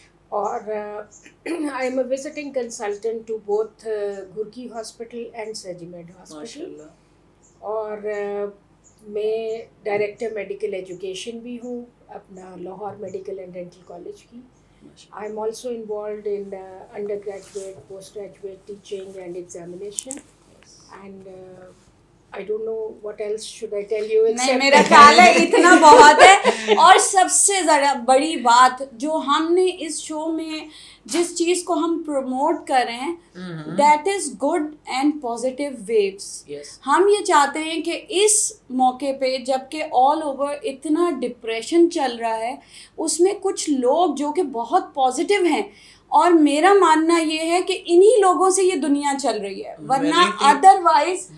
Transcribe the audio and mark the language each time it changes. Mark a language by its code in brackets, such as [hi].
[en] اور I am a visiting consultant to both Gurki hospital and Surgimed hospital. [ur] اور میں director medical education بھی ہوں اپنا Lahore medical and dental college کی. [en] I am also involved in undergraduate, postgraduate teaching and examination. And I don't know what else should I tell you. [ur] نہیں, میرا خیال ہے اتنا بہت ہے. اور سب سے زیادہ بڑی بات جو ہم نے اس شو میں جس چیز کو ہم پروموٹ کر رہے ہیں, [en] That is good and positive views. [ur] ہم یہ چاہتے ہیں کہ اس موقع پہ جب کہ آل اوور اتنا ڈپریشن چل رہا ہے, اس میں کچھ لوگ جو کہ بہت پازیٹیو ہیں, اور میرا ماننا یہ ہے کہ انہی لوگوں سے یہ دنیا چل رہی ہے, ورنہ ادروائز